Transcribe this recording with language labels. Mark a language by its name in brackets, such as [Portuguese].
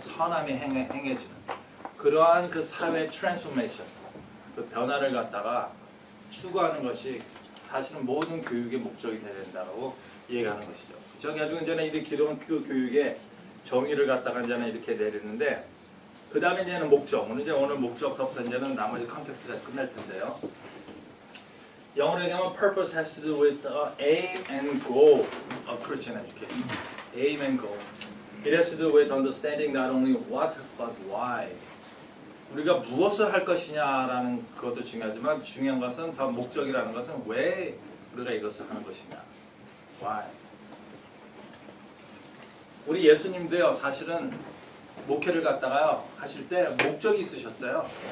[Korean] 선함이 행해지는 그러한 그 사회 트랜스포메이션, 그 변화를 갖다가 추구하는 것이 사실은 모든 교육의 목적이 되어야 된다고 얘기하는 것이죠. 그렇죠? 가지고 이제는 이 기독교 교육의 정의를 갖다가 이제는 이렇게 내리는데, 그 다음에 이제는 목적. 오늘 목적서부터 이제는 나머지 컨텍스트가 끝날 텐데요. 영어로 얘기하면 [English] purpose has to do with the aim and goal of Christian education. Aim and goal. It has to do with understanding not only what but why. [Korean] 우리가 무엇을 할 것이냐라는 것도 중요하지만 중요한 것은 더 목적이라는 것은 왜 우리가 이것을 하는 것이냐. [English] Why. [Korean] 우리 예수님도요 사실은 목회를 갖다가요 하실 때 목적이 있으셨어요.